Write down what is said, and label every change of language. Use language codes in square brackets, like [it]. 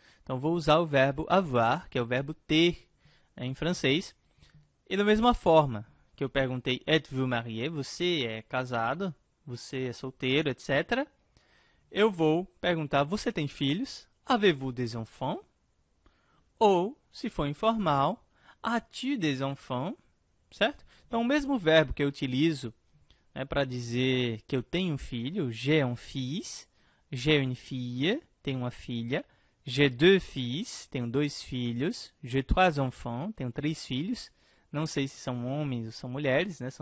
[pt] Então, vou usar o verbo avoir, que é o verbo ter em francês. E da mesma forma que eu perguntei, [fr] êtes-vous marié? [pt] Você é casado? Você é solteiro, etc. Eu vou perguntar, você tem filhos? [fr] Avez-vous des enfants? Ou, se for informal, as-tu des enfants? [pt] Certo? Então, o mesmo verbo que eu utilizo para dizer que eu tenho um filho, [fr] j'ai un fils, j'ai une fille, [pt] tenho uma filha, [fr] j'ai deux fils, [pt] tenho dois filhos, [fr] j'ai trois enfants, [pt] tenho três filhos, não sei se são homens ou são mulheres, né?